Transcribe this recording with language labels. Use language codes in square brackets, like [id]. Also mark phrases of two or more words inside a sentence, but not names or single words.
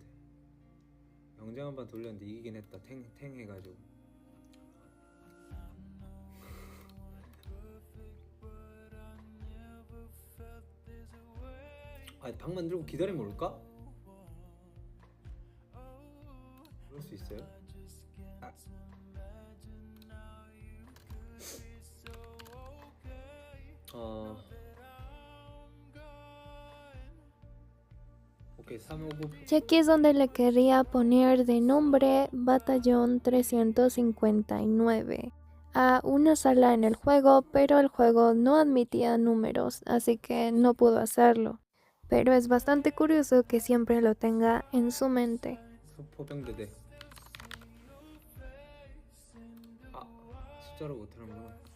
[ko] 영장 한번 돌렸는데 이기긴 했다. 탱 해가지고. 아, 방 만들고 기다리면 올까? 그럴 수 있어요? 아. [es] Ok, 359. Y aquí es donde le quería poner de nombre Batallón 359 a una sala en el juego, pero el juego no admitía números, así que no pudo hacerlo. Pero es bastante curioso que siempre lo tenga en su mente. [ko] 포병대대. 아, 숫자로 못하는구나.